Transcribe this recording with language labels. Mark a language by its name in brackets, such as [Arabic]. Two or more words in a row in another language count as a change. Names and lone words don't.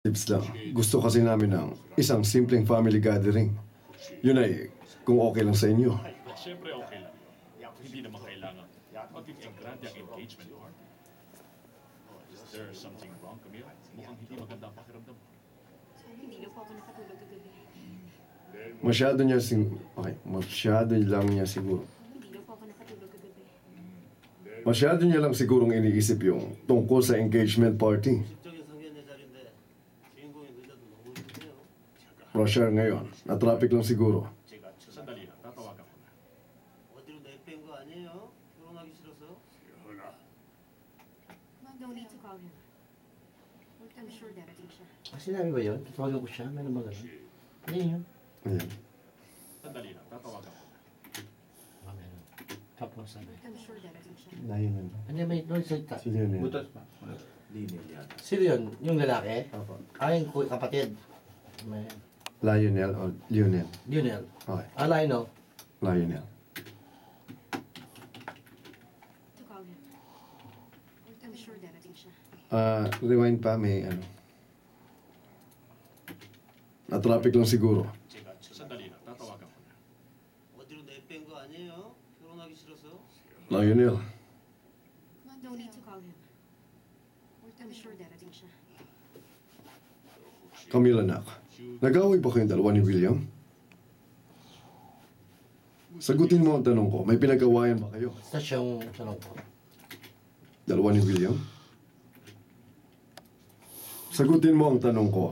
[Filipino] Tips lang. Gusto kasi namin ng isang simpleng family gathering. Yun ay kung okay lang sa inyo. Ay, siyempre okay lang yun. Hindi naman kailangan maging engrande ang [English] engagement party. Is there something wrong, Camille? [Filipino] Mukhang hindi maganda ang pakiramdam mo. Hindi na po ako nakatulog kagabi. Masyado lang niya siguro. Hindi na po ako nakatulog kagabi. Masyado niya lang sigurong iniisip yung tungkol sa [English] engagement party. [Korean] 적인 상견례 자리인데 주인공이 늦어도 너무 힘드네요. [Filipino] Rusher ngayon. Na-traffic lang siguro. Sandali lang, tatawagan ko na. [Korean] 어디로 내뺀 거 아니에요? 결혼하기 싫어서? [English] No need to call him. I'm sure [Filipino] darating siya. Sinabi ba yun? Tatawagan ko siya? Meron ba ganun? Hindi yun. Ayan. Sandali lang, tatawagan ko na. Meron. Tapos sabi. [English] I'm sure [Filipino] darating siya. Layo na. Ano may noise salita? Sino yun yan? Butas pa. Linear yata. Sino yun? Yung lalaki? Opo. Yung kapatid. May Lionel o Lionel? Lionel. Okay. Lionel. Lionel. [English] To call him. I'm sure [Filipino] darating siya. Rewind pa. May ano. Na-traffic lang siguro. Sandali lang, tatawagan ko na. [Korean] 어디로 내뺀 거 아니에요? 결혼하기 싫어서? [Filipino] Lionel. [English] No need to call him. I'm sure [Filipino] darating siya. Camille, anak. Nag-away ba kayong dalawa ni William? Sagutin mo ang tanong ko. May pinag-awayan ba kayo? Tapos yung tanong ko. Dalawa ni William? Sagutin mo ang tanong ko.